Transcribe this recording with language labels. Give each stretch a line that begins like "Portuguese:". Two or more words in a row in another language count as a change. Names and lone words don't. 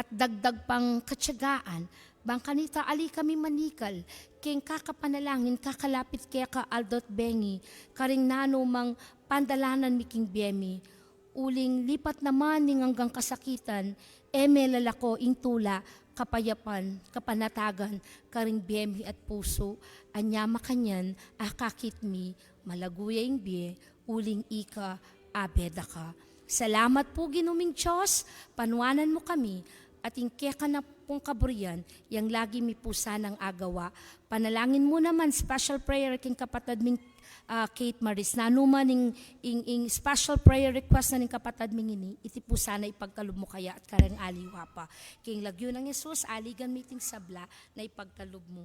Pampanga: at dagdag pang katsagaan, bang kanita ali kami manikal, king kakapanalangin kakalapit kaya ka aldot bengi, karing nano mang pandalanan miking biyemi, uling lipat naman ning hanggang kasakitan, lalako ing tula, kapayapan, kapanatagan, karing biyemi at puso, anya makanyan, akakit mi, malaguya ing biye, uling ika, abeda ka. Salamat po ginuming Diyos, panuanan mo kami, at ingke ka na pong kaburian, yang lagi mi po sanang agawa. Panalangin mo naman,
English: special prayer
Pampanga: king kapatid ming Kate Maris, na naman ing
English: special prayer request
Pampanga: na ning kapatid ming ini, iti po sana ipagkalob mo kaya at karang aliwa pa. King lagyo ng Yesus, aligan miting sabla na ipagkalob mo.